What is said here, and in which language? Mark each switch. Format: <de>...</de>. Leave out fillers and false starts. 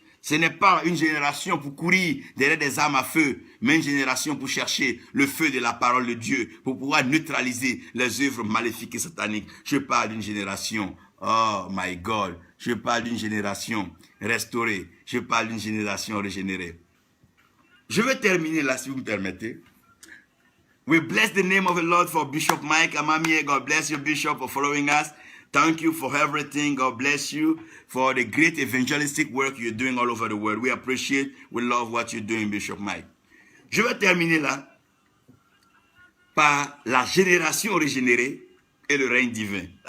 <fr>Ce n'est pas une génération pour courir derrière des armes à feu, mais une génération pour chercher le feu de la parole de Dieu, pour pouvoir neutraliser les œuvres maléfiques et sataniques. Je parle d'une génération,</fr> <en>oh my God,</en> <fr>je parle d'une génération restaurée, je parle d'une génération régénérée. Je vais terminer là, si vous me permettez.</fr> <en>We bless the name of the Lord for Bishop Mike Amamiye. God bless you, Bishop, for following us. Thank you for everything. God bless you for the great evangelistic work you're doing all over the world. We appreciate, we love what you're doing, Bishop Mike.</en> <fr>Je vais terminer là par la génération régénérée et le règne divin.</fr>